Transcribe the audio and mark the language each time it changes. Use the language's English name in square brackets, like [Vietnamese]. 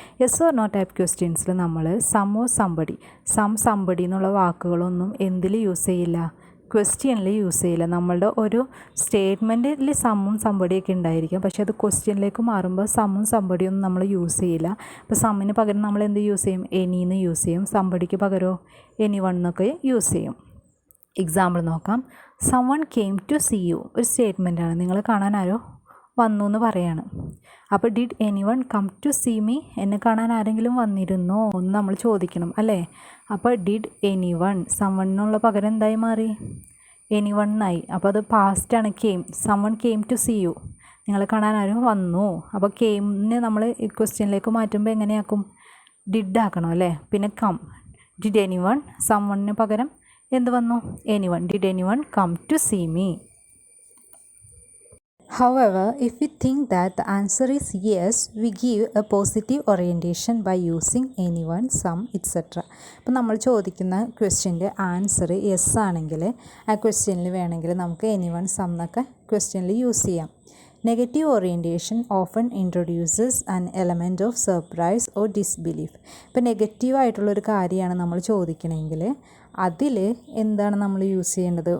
[Malayalam] Yes or no type ക്വസ്റ്റ്യൻസിൽ നമ്മൾ some or somebody, somebody എന്നുള്ള വാക്കുകളൊന്നും എന്തിൽ യൂസ് ചെയ്യില്ല? ക്വസ്റ്റ്യനിൽ യൂസ് ചെയ്യില്ല. നമ്മളുടെ ഒരു സ്റ്റേറ്റ്മെൻറ്റിൽ സമ്മും സംബടിയൊക്കെ ഉണ്ടായിരിക്കും, പക്ഷേ അത് ക്വസ്റ്റ്യനിലേക്ക് മാറുമ്പോൾ സമ്മും സംബടിയൊന്നും നമ്മൾ യൂസ് ചെയ്യില്ല. ഇപ്പോൾ സമ്മിന് പകരം നമ്മൾ എന്ത് യൂസ് ചെയ്യും? എനിന്ന് യൂസ് ചെയ്യും. സംബടിക്ക് പകരമോ എനി വൺ എന്നൊക്കെ യൂസ് ചെയ്യും. എക്സാമ്പിൾ നോക്കാം. [English] someone came to see you [Malayalam] ഒരു സ്റ്റേറ്റ്മെൻറ്റാണ്. നിങ്ങൾ കാണാൻ ആരോ വന്നു എന്ന് പറയാണ്. അപ്പോൾ [English] Did anyone come to see me? [Malayalam] എന്നെ കാണാൻ ആരെങ്കിലും വന്നിരുന്നോ എന്ന് നമ്മൾ ചോദിക്കണം അല്ലേ? അപ്പോൾ ഡിഡ് എനിവൺ, സമ്മണിനുള്ള പകരം എന്തായി മാറി? എനിവൺ എന്നായി. അപ്പോൾ അത് പാസ്റ്റാണ്. [English] came, someone came to see you, [Malayalam] നിങ്ങളെ കാണാൻ ആരും വന്നു. അപ്പോൾ കെയിമിന് നമ്മൾ ഈ ക്വസ്റ്റ്യനിലേക്ക് മാറ്റുമ്പോൾ എങ്ങനെയാക്കും? ഡിഡ് ആക്കണം അല്ലേ? പിന്നെ കം, ഡിഡ് എനിവൺ, സമ്മണിന് പകരം എന്ത് വന്നു? [English] Anyone. Did anyone come to see me? However, if we think that the answer is yes, we give a positive orientation by using anyone, some, etc. [Malayalam] അപ്പോൾ നമ്മൾ ചോദിക്കുന്ന ക്വസ്റ്റ്യൻ്റെ ആൻസർ യെസ് ആണെങ്കിൽ ആ ക്വസ്റ്റ്യനിൽ വേണമെങ്കിൽ നമുക്ക് എനിവൺ, സം എന്നൊക്കെ ക്വസ്റ്റ്യനിൽ യൂസ് ചെയ്യാം. [English] Negative orientation often introduces an element of surprise or disbelief. [Malayalam] ഇപ്പോൾ നെഗറ്റീവായിട്ടുള്ളൊരു കാര്യമാണ് നമ്മൾ ചോദിക്കണമെങ്കിൽ അതിൽ എന്താണ് നമ്മൾ യൂസ് ചെയ്യേണ്ടത്?